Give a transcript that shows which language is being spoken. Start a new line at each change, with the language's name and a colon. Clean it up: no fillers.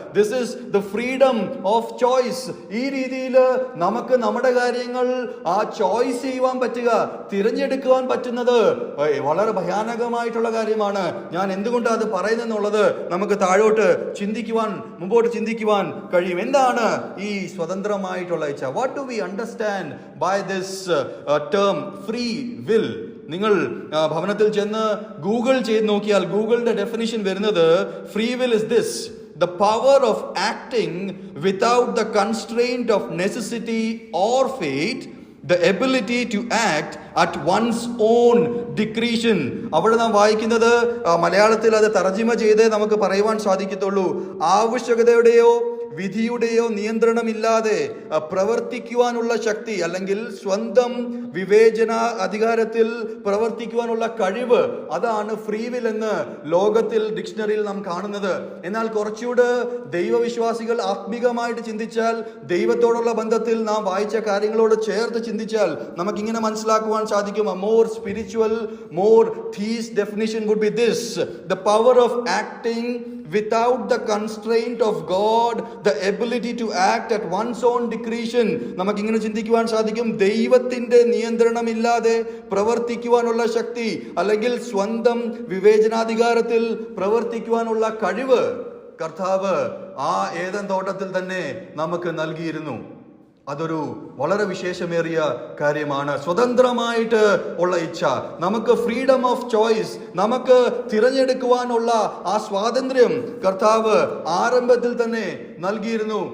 English: This is the freedom of choice.
Malayalam: ഈ രീതിയിൽ നമുക്ക് നമ്മുടെ കാര്യങ്ങൾ ചോയ്സ് ചെയ്യുവാൻ പറ്റുക, തിരഞ്ഞെടുക്കുവാൻ പറ്റുന്നത് വളരെ ഭയാനകമായിട്ടുള്ള കാര്യമാണ്. ഞാൻ എന്തുകൊണ്ടാണ് അത് പറയുന്നതെന്നുള്ളത് നമുക്ക് താഴോട്ട് മുമ്പോട്ട് ചിന്തിക്കുവാൻ കഴിയും. എന്താണ് ഈ സ്വതന്ത്രമായിട്ടുള്ള ഇച്ഛ?
English: What do we understand by this term free will?
Malayalam: നിങ്ങൾ ഭവനത്തിൽ ചെന്ന് ഗൂഗിൾ ചെയ്ത് നോക്കിയാൽ ഗൂഗിളിന്റെ ഡെഫിനിഷൻ വരുന്നത്, free will is this:
English: the power of acting without the constraint of necessity or fate, the ability to act at one's own discretion.
Malayalam: അവിടെ നാം വായിക്കുന്നത്, മലയാളത്തിൽ അത് തർജിമ ചെയ്ത് നമുക്ക് പറയുവാൻ സാധിക്കത്തുള്ളൂ, ആവശ്യകതയുടെയോ വിധിയുടെയോ നിയന്ത്രണമില്ലാതെ പ്രവർത്തിക്കുവാനുള്ള ശക്തി, അല്ലെങ്കിൽ സ്വന്തം വിവേചന അധികാരത്തിൽ പ്രവർത്തിക്കുവാനുള്ള കഴിവ്. അതാണ് ഫ്രീ വിൽ എന്ന് ലോകത്തിൽ ഡിക്ഷണറിയിൽ നാം കാണുന്നത്. എന്നാൽ കുറച്ചുകൂടെ ദൈവവിശ്വാസികൾ ആത്മീകമായിട്ട് ചിന്തിച്ചാൽ, ദൈവത്തോടുള്ള ബന്ധത്തിൽ നാം വായിച്ച കാര്യങ്ങളോട് ചേർത്ത് ചിന്തിച്ചാൽ നമുക്കിങ്ങനെ മനസ്സിലാക്കുവാൻ സാധിക്കും.
English: A more spiritual, more theist definition would be this: the power of acting without the constraint of God, the ability to act at one's own discretion.
Malayalam: നമുക്കിങ്ങനെ ചിന്തിക്കുവാൻ സാധിക്കും, ദൈവത്തിന്റെ നിയന്ത്രണമില്ലാതെ പ്രവർത്തിക്കുവാനുള്ള ശക്തി, അല്ലെങ്കിൽ സ്വന്തം വിവേചനാധികാരത്തിൽ പ്രവർത്തിക്കുവാനുള്ള കഴിവ് കർത്താവ് ആ ഏദൻ തോട്ടത്തിൽ തന്നെ നമുക്ക് നൽകിയിരുന്നു. അതൊരു വളരെ വിശേഷമേറിയ കാര്യമാണ്. സ്വതന്ത്രമായിട്ട് ഉള്ള ഇച്ഛ, നമുക്ക് ഫ്രീഡം ഓഫ് ചോയ്സ്, നമുക്ക് തിരഞ്ഞെടുക്കുവാനുള്ള ആ സ്വാതന്ത്ര്യം കർത്താവ് ആരംഭത്തിൽ തന്നെ നൽകിയിരുന്നു.